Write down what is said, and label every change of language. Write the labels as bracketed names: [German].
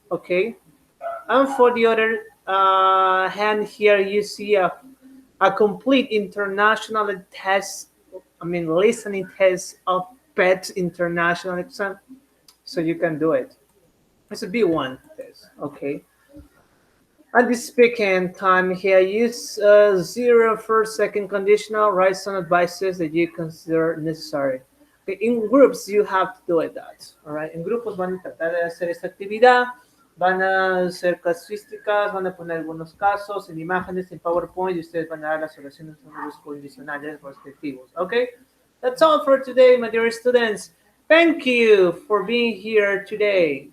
[English] Okay. And for the other hand here, you see a complete international test, listening test of PET international exam. So you can do it. It's a B1 test, okay? And the speaking time here, use zero for second conditional, write some advices that you consider necessary. In groups you have to do it that, alright. [Spanish] En grupos van a tratar de hacer esta actividad, van a hacer casuísticas, van a poner algunos casos en imágenes en PowerPoint y ustedes van a dar las oraciones de los condicionales respectivos. [English] Okay, that's all for today, my dear students. Thank you for being here today.